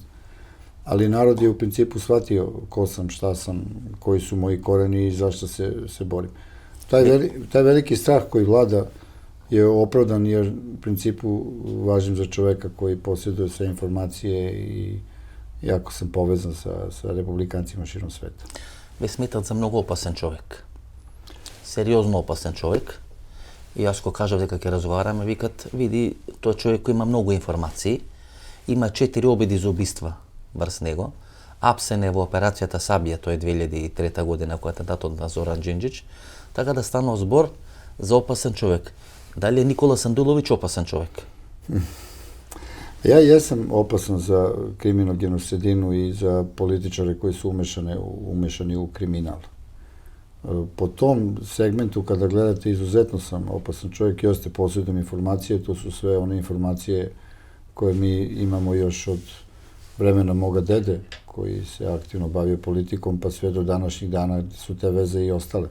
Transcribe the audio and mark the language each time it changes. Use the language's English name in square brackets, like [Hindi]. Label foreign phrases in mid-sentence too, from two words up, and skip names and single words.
[Serbian] Ali narod je u principu shvatio ko sam, šta sam, koji su moji koreni i zašto se borim. Taj veliki strah koji vlada je opravdan jer u principu važim za čoveka koji posjeduje sve informacije i jako sam povezan sa republikancima širom sveta. [Macedonian] Ве сметат за многу опасен човек. Сериозно опасен човек. И јас го кажав дека ќе разговараме, викат, види, тој човек кој има многу информации, има 4 обиди за убиства врз него. Апсен е во операцијата Сабија, тоа е 2003 година, која е атентатот на Зоран Џинџич, така да станува збор за опасен човек. Дали е Никола Сандуловиќ опасен човек? [Serbian] Ja jesam opasan za kriminogenu sredinu i za političare koji su umešani u kriminal. Po tom segmentu, kada gledate, izuzetno sam opasan čovjek i ostaje posjedujem informacije, to su sve one informacije koje mi imamo još od vremena moga dede, koji se aktivno bavio politikom, pa sve do današnjih dana su te veze i ostale.